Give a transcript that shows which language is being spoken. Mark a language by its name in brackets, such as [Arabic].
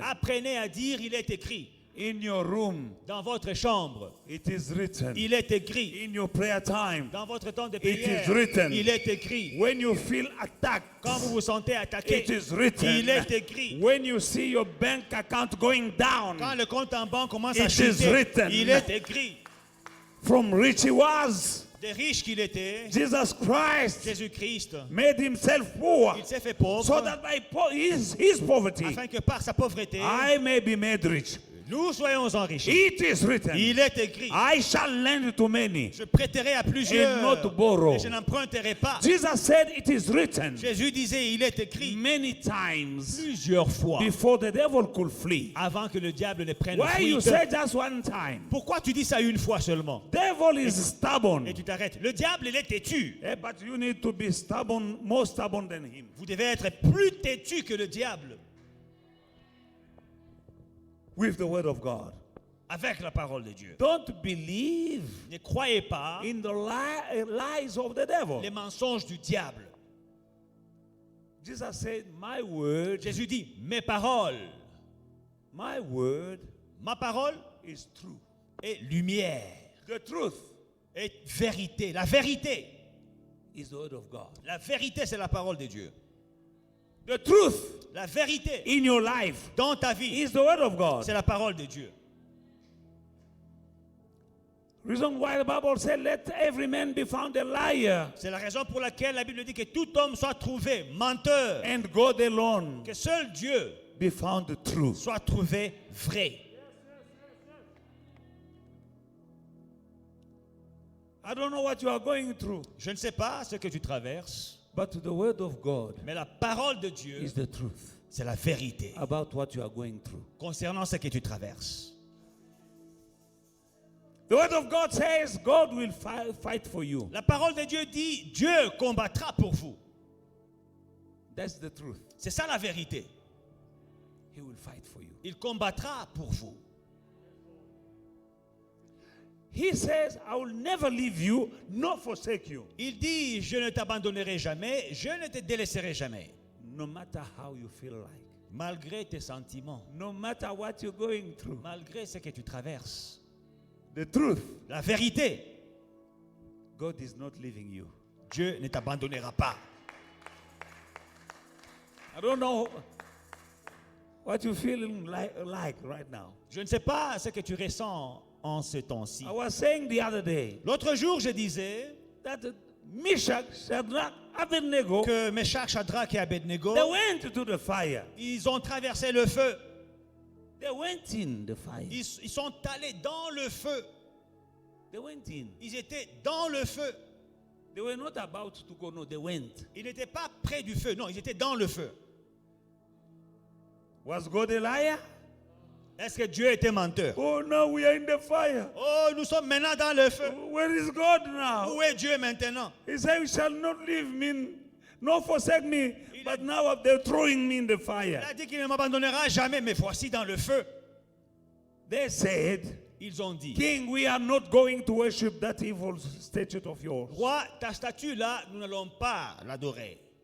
[French] Apprenez à dire il est écrit. [English] In your room, [French] Dans votre chambre, [English] it is written. [French] il est écrit. [English] In your prayer time, [French] Dans votre temps de [English] It is [French] prière, [English] written. [French] il est écrit. [English] when you feel attacked, [French] Quand vous vous sentez attaqué, [English] it is written. [French] il est écrit. [English] When you see your bank account going down, [French] Quand le compte en banque commence [English] It [French] à [English] is [French] chuter, [English] written. [French] il est écrit. [English] from rich he was, [French] Des riches qu'il était, [English] Jesus Christ [French] Jésus-Christ, [English] made himself poor, [French] il s'est fait pauvre, [English] so that by his poverty, [French] afin que par sa pauvreté, [English] I may be made rich. [French] nous soyons enrichis. [English] It is written. [French] Il est écrit. [English] I shall lend to many. [French] Je prêterai à plusieurs, [English] And not borrow. [French] mais je n'emprunterai pas. [English] Jesus said it is written [French] Jésus disait, il est écrit [English] many times [French] plusieurs fois [English] before the devil could flee. [French] avant que le diable ne prenne [English] Why you [French] fuite. [English] say just one time? [French] Pourquoi tu dis ça une fois seulement [English] Devil is stubborn. [French] et tu t'arrêtes? Le diable, il est têtu. [English] But you need to be stubborn, more stubborn than him. [French] Vous devez être plus têtu que le diable [English] With the word of God. [French] avec la parole de Dieu. [English] Don't believe [French] Ne croyez pas [English] in the lies of the devil. [French] les mensonges du diable. [English] Jesus said, my word, [French] Jésus dit, mes paroles, [English] my word [French] ma parole [English] is true. [French] est lumière, [English] The truth [French] est vérité. La vérité, [English] is the word of God. [French] la vérité, c'est la parole de Dieu. [English] The truth [French] La vérité [English] in your life [French] dans ta vie, [English] is the word of God. [French] c'est la parole de Dieu. [English] Reason why the Bible said, let every man be found a liar, [French] C'est la raison pour laquelle la Bible dit que tout homme soit trouvé menteur, [English] and God alone [French] que seul Dieu [English] be found true. [French] soit trouvé vrai. [English] I don't know what you are going through, [French] Je ne sais pas ce que tu traverses, [English] but the word of God [French] mais la parole de Dieu, [English] is the truth [French] c'est la vérité [English] about what you are going through. [French] concernant ce que tu traverses. [English] The word of God says God will fight for you. [French] La parole de Dieu dit, Dieu combattra pour vous. [English] That's the truth. [French] C'est ça la vérité. [English] He will fight for you. [French] Il combattra pour vous. [English] He says, I will never leave you nor forsake you. [French] Il dit, je ne t'abandonnerai jamais, je ne te délaisserai jamais. [English] No matter how you feel like, [French] Malgré tes sentiments, [English] no matter what you're going through. [French] malgré ce que tu traverses. [English] The truth, [French] La vérité, [English] God is not leaving you. [French] Dieu ne t'abandonnera pas. [English] I don't know what you're feeling like right now. [French] Je ne sais pas ce que tu ressens en ce temps-ci. [English] I was saying the other day [French] L'autre jour, je disais [English] that Meshach, Shadrach, Abednego, [French] que Meshach, Shadrach et Abednego, [English] they went to the fire. [French] ils ont traversé le feu. [English] They went in the fire. [French] Ils sont allés dans le feu. [English] They went in. [French] Ils étaient dans le feu. [English] They were not about to go, no, they went. [French] Ils n'étaient pas près du feu. Non, ils étaient dans le feu. [English] Was God a liar? [French] Est-ce que Dieu était menteur? [English] Oh, now we are in the fire. [French] Oh, nous sommes maintenant dans le feu. [English] Where is God now? [French] Où est Dieu maintenant? [English] He said, you shall not leave me, nor forsake me. But now they're throwing me in the [French] Il [English] fire. [French] a dit qu'il ne m'abandonnera jamais, mais voici dans le feu. [English] They said, [French] Ils ont dit, [English] King, we are not going to worship that evil statue of yours. [French] roi, ta statue là, nous n'allons pas l'adorer.